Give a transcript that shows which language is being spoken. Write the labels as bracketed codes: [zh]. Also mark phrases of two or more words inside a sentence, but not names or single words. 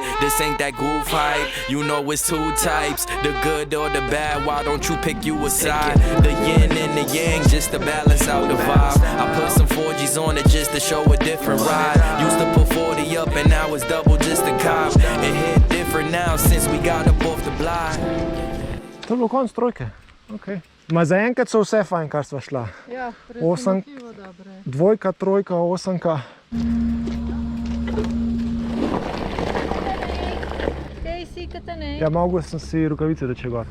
[en] This ain't that goof hype. You know it's two types, the good or the bad. Why don't you pick you a side? The yin and the yang, just to balance out the vibe. I put some 4Gs on it just to show a different ride. Used to put 40 up and now it's double just a cop. It hit different now since we got up off the block. [sl] To je bilo konc trojke. Okay. Ma zaenkrat so vse fajn, kar sva šla. Ja, Osem. presenetljivo dobro je. Dvojka, trojka, osemka. Kaj si, Katane? Ja, mogel sem si rukavice teči gor.